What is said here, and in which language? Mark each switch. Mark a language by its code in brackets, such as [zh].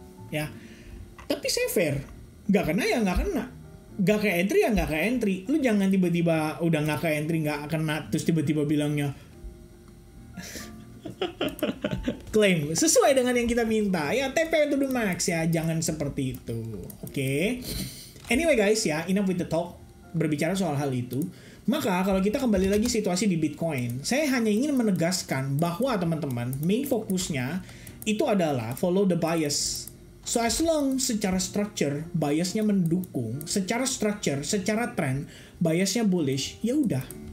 [id] Ya, tapi saya fair. Nggak kena ya nggak kena. Nggak ke entry ya nggak ke entry. Lu jangan tiba-tiba udah nggak ke entry nggak kena, terus tiba-tiba bilangnya klaim sesuai dengan yang kita minta ya, TP to the max ya, jangan seperti itu. Oke. [en] Anyway guys ya, enough with the talk. [id] Berbicara soal hal itu, maka kalau kita kembali lagi situasi di Bitcoin, saya hanya ingin menegaskan bahwa teman-teman, main fokusnya itu adalah [en] follow the bias. So as long [id] secara structure biasnya mendukung, secara structure, secara trend biasnya bullish, ya udah.